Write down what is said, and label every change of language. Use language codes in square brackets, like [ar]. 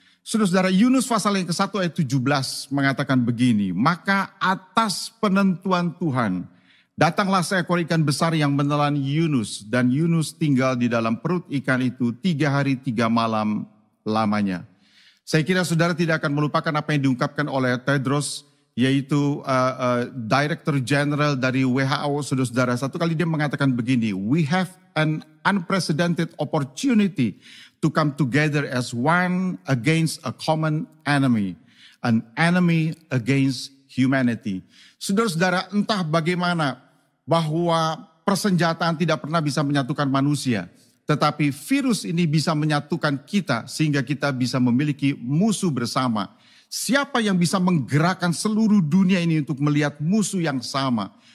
[id] Saudara-saudara, Yunus pasal yang ke-1 ayat 17 mengatakan begini, maka atas penentuan Tuhan, datanglah seekor ikan besar yang menelan Yunus, dan Yunus tinggal di dalam perut ikan itu 3 hari 3 malam lamanya. Saya kira saudara tidak akan melupakan apa yang diungkapkan oleh Tedros, yaitu Director General dari WHO, saudara-saudara. Satu kali dia mengatakan begini, [en] we have an unprecedented opportunity to come together as one against a common enemy, an enemy against humanity. [id] Saudara-saudara, entah bagaimana bahwa persenjataan tidak pernah bisa menyatukan manusia, tetapi virus ini bisa menyatukan kita sehingga kita bisa memiliki musuh bersama. Siapa yang bisa menggerakkan seluruh dunia ini untuk melihat musuh yang sama?